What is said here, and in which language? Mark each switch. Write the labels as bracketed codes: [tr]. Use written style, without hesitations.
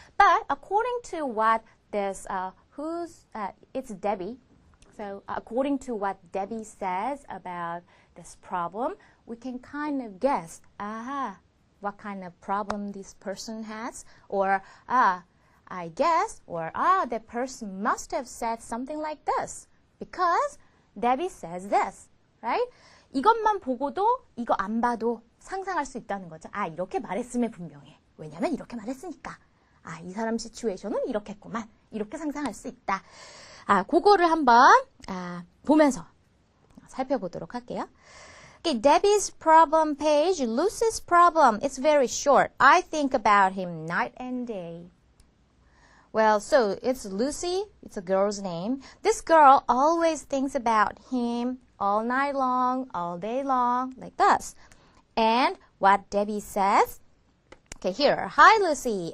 [en] But according to what this, it's Debbie. So according to what Debbie says about this problem, we can kind of guess, what kind of problem this person has, or I guess, or that person must have said something like this because Debbie says this, right? [ko] 이것만 보고도 이거 안 봐도 상상할 수 있다는 거죠. 이렇게 말했으면 분명해. 왜냐면 이렇게 말했으니까. 이 사람 시츄에이션은 이렇게 했구만. 이렇게 상상할 수 있다. 그거를 한번 보면서 살펴보도록 할게요. [en] Okay, Debbie's problem page, Lucy's problem. It's very short. I think about him night and day. Well, so it's Lucy. It's a girl's name. This girl always thinks about him all night long, all day long, like this. And what Debbie says, okay, here. Hi, Lucy.